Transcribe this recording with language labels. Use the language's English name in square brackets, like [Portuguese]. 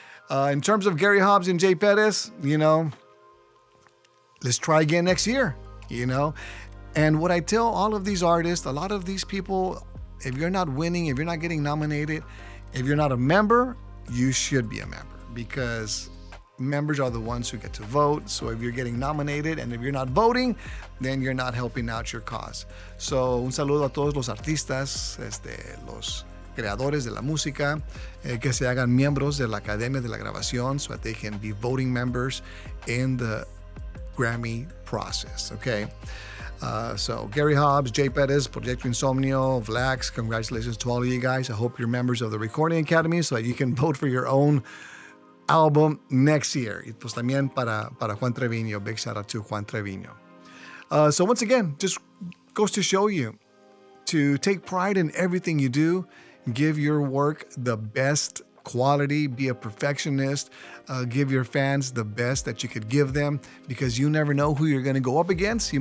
[English] In terms of Gary Hobbs and Jay Perez, let's try again next year, And what I tell all of these artists, a lot of these people, if you're not winning, if you're not getting nominated, if you're not a member, you should be a member, because members are the ones who get to vote. So if you're getting nominated and if you're not voting, then you're not helping out your cause. [Spanish] So un saludo a todos los artistas, los creadores de la música, que se hagan miembros de la Academia de la Grabación [English] so that they can be voting members in the Grammy process, okay? So Gary Hobbs, Jay Perez, Proyecto Insomnio, Vlax, congratulations to all of you guys. I hope you're members of the Recording Academy so that you can vote for your own album next year. [Spanish] Y pues también para Juan Trevino, [English] big shout out to [Spanish] Juan Trevino. [English] So once again, just goes to show you to take pride in everything you do, give your work the best quality, be a perfectionist, give your fans the best that you could give them, because you never know who you're going to go up against.